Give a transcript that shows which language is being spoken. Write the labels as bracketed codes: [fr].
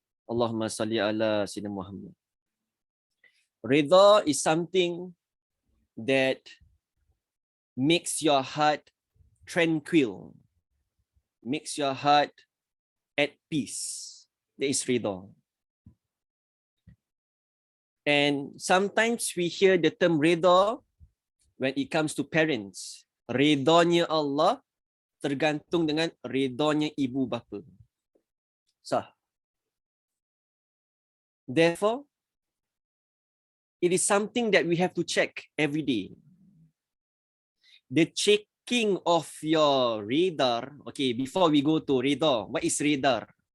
[ar] Allahumma salli ala Sayyidina Muhammad. [en] Rida is something that makes your heart tranquil, makes your heart at peace. That is rida. And sometimes we hear the term rida when it comes to parents. [ms] Ridanya Allah tergantung dengan ridanya ibu bapa. Sah. [en] Therefore, it is something that we have to check every day. The checking of your radar. Okay, before we go to radar, what is radar?